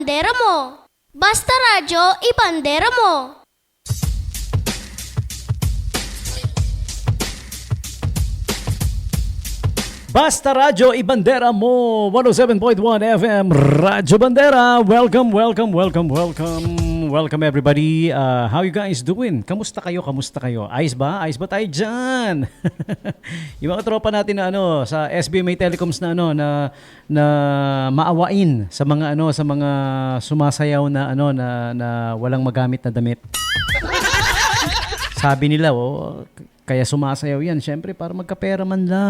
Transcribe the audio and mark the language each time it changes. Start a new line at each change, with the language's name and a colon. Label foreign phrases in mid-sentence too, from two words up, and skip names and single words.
Filipino: Ibandera mo. Basta radyo, ibandera mo. Basta Radyo Ibandera mo, 107.1 FM Radyo Bandera.
English: Welcome everybody. How you guys doing?
Filipino: Kamusta kayo? Ayos ba? Ayos ba tayo dyan? Yung mga tropa natin na sa SBMA Telecoms na na maawain sa mga sa mga sumasayaw na na walang magamit na damit. Sabi nila, kaya sumasayaw yan, syempre para magkapera man lang.